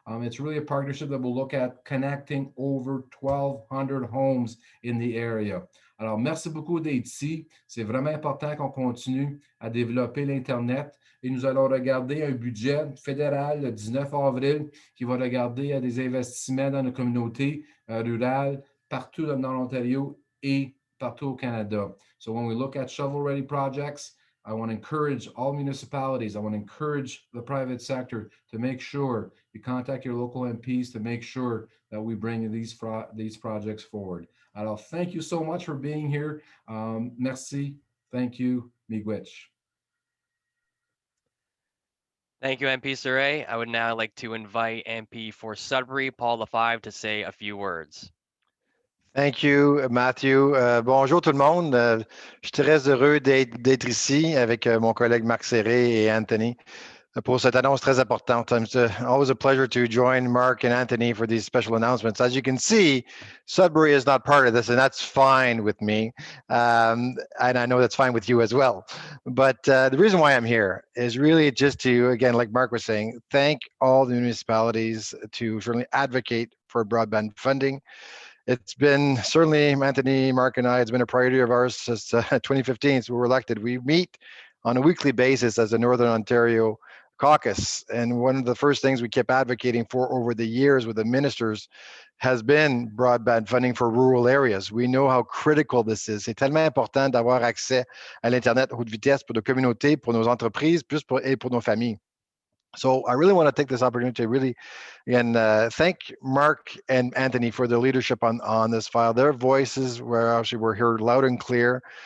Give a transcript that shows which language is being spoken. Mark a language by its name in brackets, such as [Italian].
[English] It's really a partnership that will look at connecting over 1,200 homes in the area. [French] Alors, merci beaucoup d'être ici. C'est vraiment important qu'on continue à développer l'Internet. Et nous allons regarder un budget fédéral le 19 avril qui va regarder à des investissements dans nos communautés rurales partout dans l'Ontario et partout au Canada. [English] So when we look at shovel-ready projects, I want to encourage all municipalities. I want to encourage the private sector to make sure you contact your local MPs to make sure that we bring these projects forward. Alors, thank you so much for being here. [French] Merci. [English] Thank you. [Ojibwa] Miigwech. [English] Thank you, MP Surrey. I would now like to invite MP for Sudbury, Paul Lefebvre, to say a few words. Thank you, Matthew. [French] Bonjour tout le monde. Je suis très heureux d'être ici avec mon collègue Marc Serré et Anthony pour cette annonce très importante. [English] It's always a pleasure to join Mark and Anthony for these special announcements. As you can see, Sudbury is not part of this, and that's fine with me. And I know that's fine with you as well. But the reason why I'm here is really just to, again, like Mark was saying, thank all the municipalities to certainly advocate for broadband funding. It's been certainly, Anthony, Mark, and I, it's been a priority of ours since 2015, so we were elected. We meet on a weekly basis as a Northern Ontario caucus. And one of the first things we kept advocating for over the years with the ministers has been broadband funding for rural areas. We know how critical this is. [French] C'est tellement important d'avoir accès à l'Internet haute vitesse pour nos communautés, pour nos entreprises, et pour nos familles. [English] So I really want to take this opportunity to really, again, thank Mark and Anthony for their leadership on this file. Their voices were heard loud and clear.